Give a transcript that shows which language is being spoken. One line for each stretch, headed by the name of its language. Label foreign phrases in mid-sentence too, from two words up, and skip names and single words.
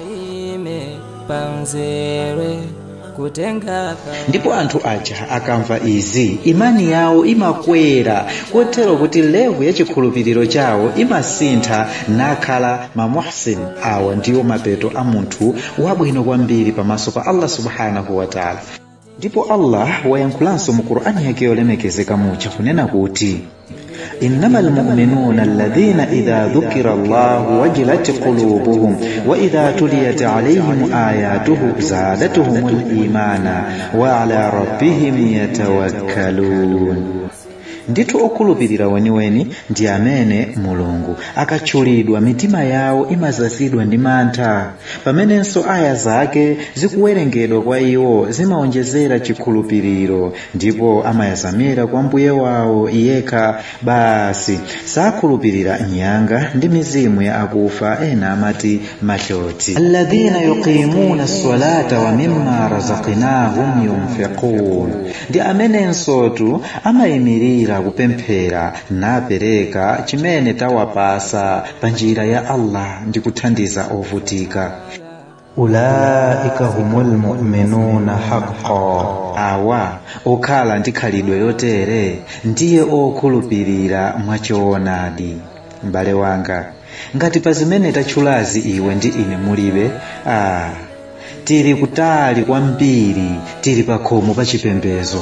Nyanja: Ndipo anthu aja akamva izi, imani yawo imakwera kotero kuti levu ya chikhulupiriro chawo imasintha nakhala mamuhsin. Awa ndiwo mapeto a munthu wabwino kwambiri pamaso pa
Arabic: الله سبحانه وتعالى.
Nyanja: Ndipo Allah wayankhulanso mu Qur'ani yake yolemekezeka muja kunena kuti
Arabic: إنما المؤمنون الذين إذا ذكر الله وجلت قلوبهم وإذا تليت عليهم آياته زادتهم الإيمانا وعلى ربهم يتوكلون.
Nyanja: Ndithu okhulupirira weniweni ndi amene Mulungu akatchulidwa mitima yawo imazazidwa ndi mantha, pamenenso aya zake zikuwerengedwa kwa iwo zimaonjezera chikhulupiriro, ndipo amayazamira kwa Mbuye wawo yekha basi. Sakhulupirira nyanga ndi mizimu ya akufa, ena amati mahloti.
Arabic: الذين يقيمون الصلاة ومما رزقناهم ينفقون,
Nyanja: ndi amenensotu amayimirira kupemphera napereka chimene tawapasa pa njira ya Allah ndi kuthandiza ovutika.
Arabic: أولئك هم المؤمنون حقا,
Nyanja: awa okhala ndi khalidwe yotere ndiye okhulupirira mwachoonadi. M'bale wanga, ngati pa zimene tachulazi iwe ndi ine mulibe, tili kutali kwambiri, tili pa khomo pa chipembedzo.